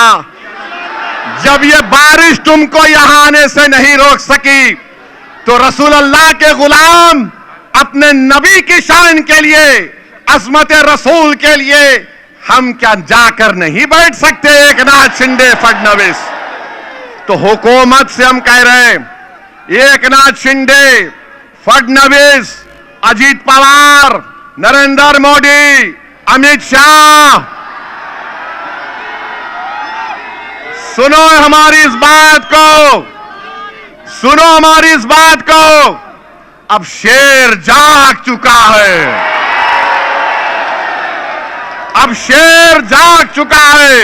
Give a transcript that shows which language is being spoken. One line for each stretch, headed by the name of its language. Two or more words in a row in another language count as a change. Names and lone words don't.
Urdu: جب یہ بارش تم کو یہاں آنے سے نہیں روک سکی تو رسول اللہ کے غلام اپنے نبی کی شان کے لیے، عظمت رسول کے لیے ہم کیا جا کر نہیں بیٹھ سکتے؟ ایکناتھ شنڈے فڈنویس تو حکومت سے ہم کہہ رہے ہیں، ایکناتھ شنڈے، فڈنویس، اجیت پوار، نریندر مودی، امیت شاہ، سنو ہماری اس بات کو، سنو ہماری اس بات کو، اب شیر جاگ چکا ہے، اب شیر جاگ چکا ہے۔